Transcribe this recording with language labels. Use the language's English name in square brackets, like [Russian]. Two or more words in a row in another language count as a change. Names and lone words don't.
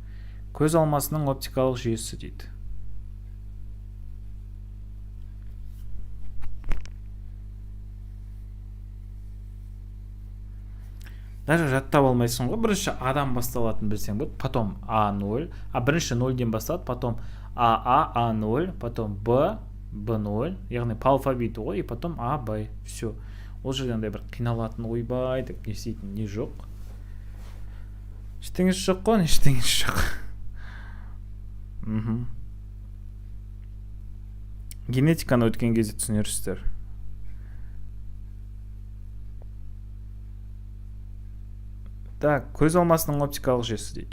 [Kazakh] Көз алмасының оптикалық жүйесі дейді. Даже жаттап алмайсың ғой. Бірінші А-дан басталатын білсең болды, потом А0, бірінші 0-ден басталады, потом А, А0, потом Б, Б0, яғни [Russian] по алфавиту [Kazakh] ғой, [Russian] и потом [Kazakh] А, Б, все. Ол жерден бір қиналатын ойбай деп не істейтін не жоқ. Ештеңіз жоқ қой, ештеңіз жоқ. Генетиканы өткен кезде түсінерсіздер. Так, көз алмасының оптикалық жүйесі дейді.